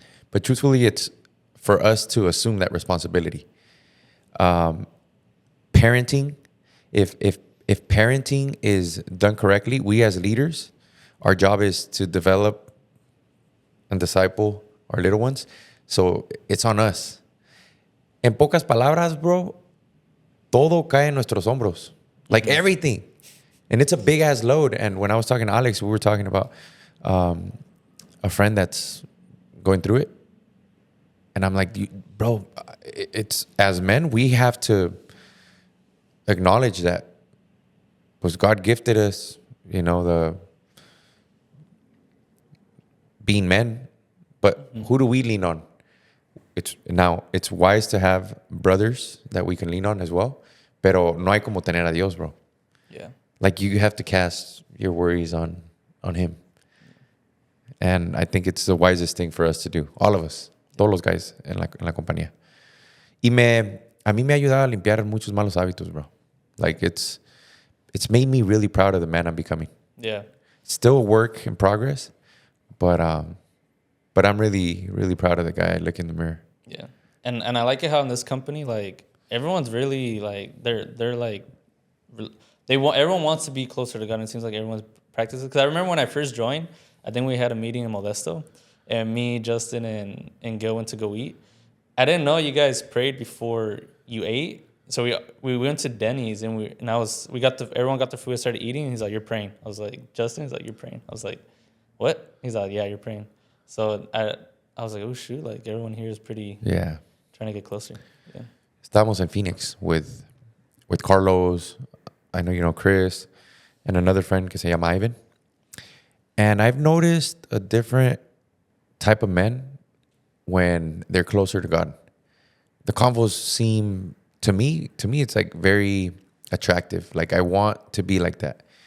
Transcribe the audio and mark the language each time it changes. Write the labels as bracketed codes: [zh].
[en] But truthfully, it's for us to assume that responsibility. Parenting, if parenting is done correctly, we as leaders, our job is to develop and disciple our little ones. So it's on us. [es] En pocas palabras, bro, todo cae en nuestros hombros. [en] Like everything. And it's a big ass load. And when I was talking to Alex, we were talking about a friend that's going through it. And I'm like, bro, it's as men, we have to acknowledge that because God gifted us, the being men. But who do we lean on? It's wise to have brothers that we can lean on as well. [es] Pero no hay como tener a Dios, bro. [en] Yeah. Like, you have to cast your worries on Him. And I think it's the wisest thing for us to do. All of us. [es] Todos los guys en la compañía. Y a mí me ha ayudado a limpiar muchos malos hábitos, bro. [en] Like, it's made me really proud of the man I'm becoming. Yeah. Still a work in progress, but I'm really, really proud of the guy I look in the mirror. Yeah. And I like it how in this company, like, everyone's really, like, they're like, everyone wants to be closer to God, and it seems like everyone's practicing. Because I remember when I first joined, I think we had a meeting in Modesto, and me, Justin, and Gil went to go eat. I didn't know you guys prayed before you ate. So we went to Denny's, and everyone got their food and started eating. And he's like, "You're praying." I was like, "Justin?" He's like, "You're praying." I was like, "What?" He's like, "Yeah, you're praying." So I was like, "Oh shoot!" Like, everyone here is pretty Yeah. trying to get closer. Yeah. [es] estábamos en Phoenix [en] with Carlos. I know you know Chris and another friend [es] que se llama Ivan. [en] And I've noticed a different type of men when they're closer to God. The convos seem to me it's like very attractive. Like I want to be like that.